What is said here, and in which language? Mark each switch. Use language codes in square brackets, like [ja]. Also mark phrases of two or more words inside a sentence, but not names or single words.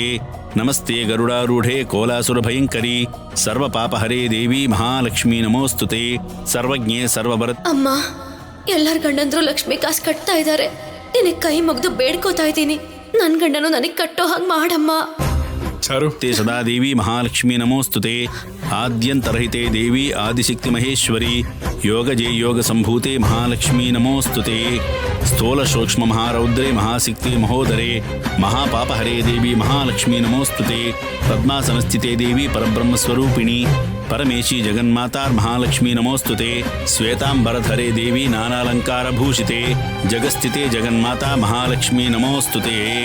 [sa] ನಮಸ್ತೆ ಗರುಡಾರೂಢೆ ಕೋಲಾಸುರಭಯಂಕರಿ ಸರ್ವಪಾಪಹರೇ ದೇವಿ ಮಹಾಲಕ್ಷ್ಮೀ ನಮೋಸ್ತುತೆ. ಸರ್ವಜ್ಞೆ ಸರ್ವಭರತ್. [kn] ಅಮ್ಮ, ಎಲ್ಲರ ಗಂಡಂದ್ರು ಲಕ್ಷ್ಮಿ ಕಾಸು ಕಟ್ತಾ ಇದ್ದಾರೆ. ನಿನಗೆ ಕೈ ಮುಗ್ದು ಬೇಡ್ಕೋತಾ ಇದ್ದೀನಿ, ನನ್ ಗಂಡನು ನನಗೆ ಕಟ್ಟೋ ಹಾಗೆ ಮಾಡಮ್ಮ. [sa] ಚಾರು, ते सदा देवी महालक्ष्मी नमोस्तुते आद्यन्तरहिते देवी आदिशक्ति महेश्वरी योगजे योगसम्भूते महालक्ष्मी नमोस्तुते स्थूलसूक्ष्म महारौद्रे महाशक्ति महोदरे महापापहरे देवी महालक्ष्मी नमोस्तुते पद्मासनस्थिते देवी परब्रह्मस्वरूपिणी परमेशी जगन्माता महालक्ष्मी नमोस्तुते श्वेतांबरधरे देवी नानालंकारभूषिते जगस्थिते जगन्माता महालक्ष्मी नमोस्तुते